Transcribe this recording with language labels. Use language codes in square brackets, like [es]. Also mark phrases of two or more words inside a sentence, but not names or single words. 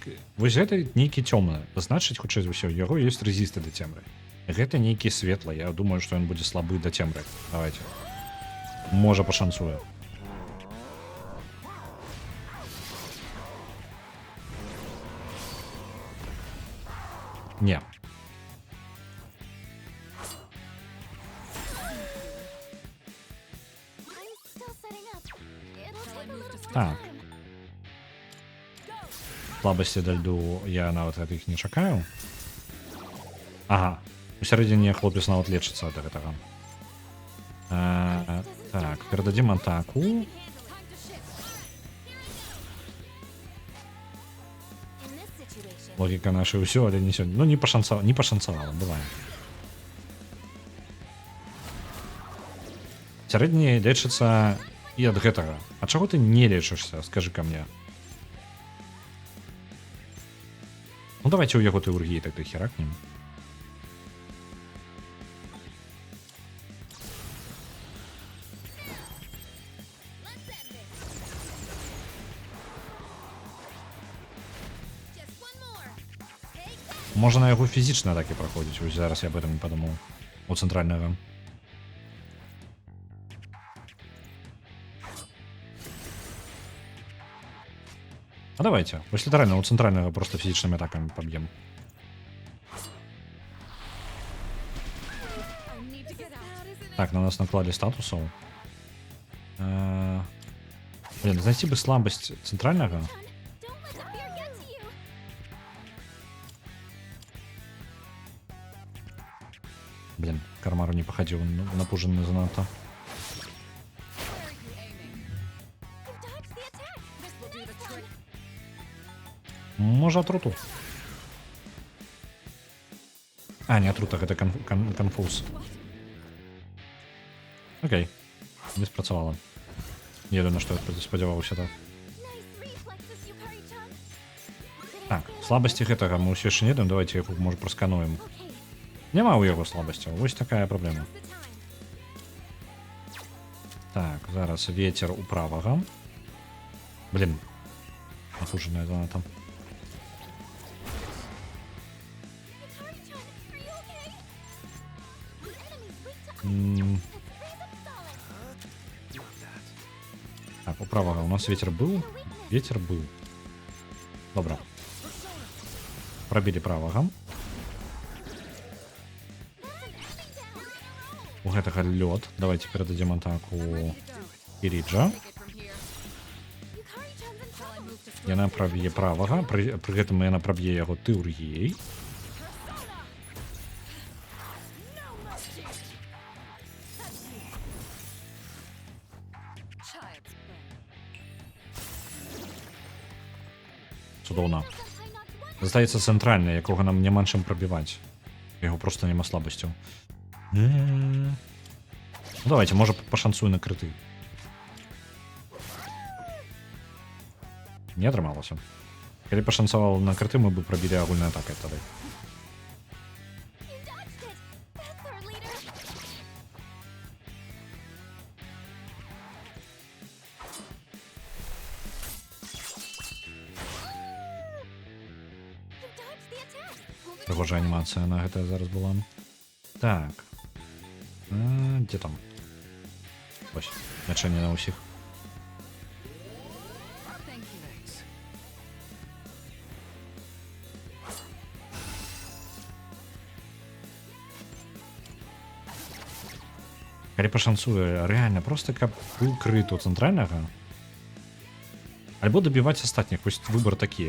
[be] вось гэта нейкі цёмны, значыць, хутчэй за ўсё, у яго ёсць рэзісты да цемры. Гэта нейкі светлы, я думаю, што ён будзе слабы да цемры. Давайте. Можа пашанцуе. Не. [en] I'm still setting up. It'll take a little more [be] Так. [en] time. [be] Слабасці да льду я нават гэтых не чакаю. Ага. У сярэдзіне хлопец нават лечыцца ад гэтага. Так, перададзім атаку. [en] Time to shift. In this situation, [be] Логіка наша ўсё, але не сёння. Ну, не пашанцавала, бывае. Сярэдні лечыцца і ад гэтага. А чаго ты не лечышся, скажы ка мне. Ну, давайте у яго тэургіі так херакнем. [en] just one more. Take that. [be] Можна на яго фізічна атакі праходзіць. Вось зараз я [ru] об этом [be] не падумаў. У цэнтральнага. А давайте. Вось літаральна у цэнтральнага просто фізічнымі атакамі паб'ем. [en] I need to get out. [be] Так, на нас наклалі статусаў. Блин, знайсці бы слабасць цэнтральнага. [en] Don't let the fear get to you. [be] Блин, Кармару не пахадзіў, напужаны занадта. [en] Where are you aiming? You dodged the attack. This will do the trick. [be] Можа атруту. А, не атрута, гэта канфуз. Окей. Не спрацавала. Не ведаю, на што я спадзяваўся так. [en] Nice reflexes, Yukari-chan. [be] Так, слабасці гэтага мы ўсё яшчэ не ведаем, давайте яго можа праскануем. [en] Okay, [be] Няма ў яго слабасцяў, вось такая праблема. [en] now's the time. [be] Так, зараз ветер у правага. Блин. Напужаная занадта. [en] Yukari-chan, are you okay? The enemy's weak to ice. М, Let's freeze them solid. [be] Так, у правага у нас ветер быў. Ветер быў. Добра. Пробілі правага. У гэтага лёд. Давайте перададзім атаку Кіріджа. [en] Take it from here. Yukari-chan's in While I trouble. move to [be] Яна праб'е правага. Пры гэтым яна праб'е яго тэургіяй. [en] Child's play. [be] Цудоўна. [en] I knocked one [be] Здаецца, цэнтральны, якога нам няма чым прабіваць. Яго просто няма слабасцяў. Ну, давайте, можа пашанцую на крыты. Не атрымалася. Калі пашанцавала на крыты, мы бы прабілі агульнай атакай тады. [en] You dodged it. That's our leader. You dodged the attack. Hold it [be] Прыгожая анімацыя на гэта зараз была. Так. Дзе там? Вось, лячэнне на ўсіх. [en] Thank you. [be] Калі пашанцуе, рэальна, проста каб быў крыт у цэнтральнага. Альбо дабіваць астатніх, вось выбар такі.